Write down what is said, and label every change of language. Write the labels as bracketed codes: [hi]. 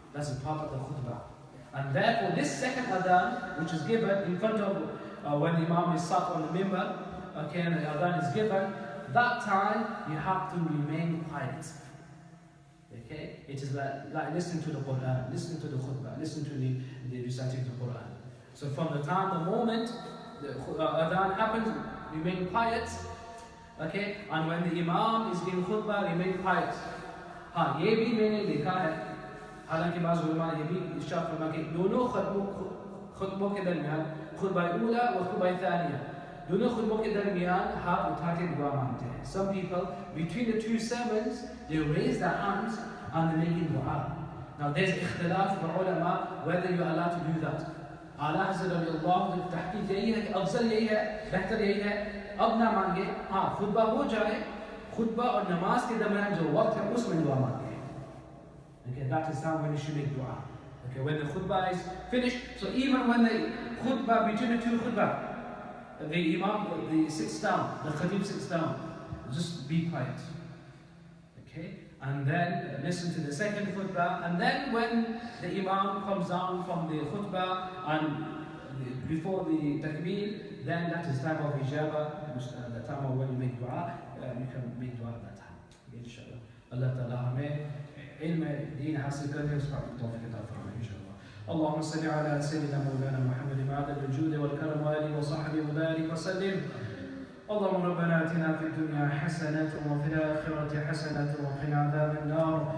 [en] That's a part of the khutbah. And therefore this second adhan, which is given in front of when the Imam is sat on the mimbar, okay, and the adhan is given, that time you have to remain quiet. Okay? It is like listening to the Quran, listening to the khutbah, listening to the reciting the Quran. So from the moment the adhan happens, remain quiet. Okay? And when the Imam is giving khutbah, remain quiet. [hi] हाँ ये भी मैंने देखा है, हालांकि बाज़ उलमा ये भी इरशाद फरमा कि दोनों खुतबों के दरमियान खुतबा ऊला और खुतबा थानिया दोनों खुतबों के दरमियान हाथ उठा के दुआ मांगते हैं. [en] Some people between the 2 sermons they raise their hands and they make dua. Now there's इख्तिलाफ for ulama whether you are allowed to do that. [hi] आला हज़रत रज़ियल्लाहु अन्हु की तहक़ीक़ यही है कि अफ़ज़ल यही है, बेहतर यही है, अब ना मांगे, हाँ खुतबा हो जाए, खुतबा और नमाज के दरमियान जो वक्त है उसमें दुआ मांगे. [en] Okay, that is how when you should make dua. Okay, when the khutbah is finished, so even when the khutbah, between the 2 khutbah, the imam sits down, the khatib sits down, just be quiet. Okay, and then listen to the second khutbah, and then when the imam comes down from the khutbah and before the takbir, then that is time of ijabah, the time of when you make dua, you can make dua at that time. Okay, inshallah. Allah Ta'ala hame علم دين حاصل كرني وسبحانه التوفيق والتوفيق إن شاء الله. [ar] اللهم صل على سيدنا مولانا محمد معدن الجود والكرم وآله وصحبه وبارك وسلم. اللهم ربنا آتنا في الدنيا حسنة وفي الآخرة حسنة وقنا عذاب النار.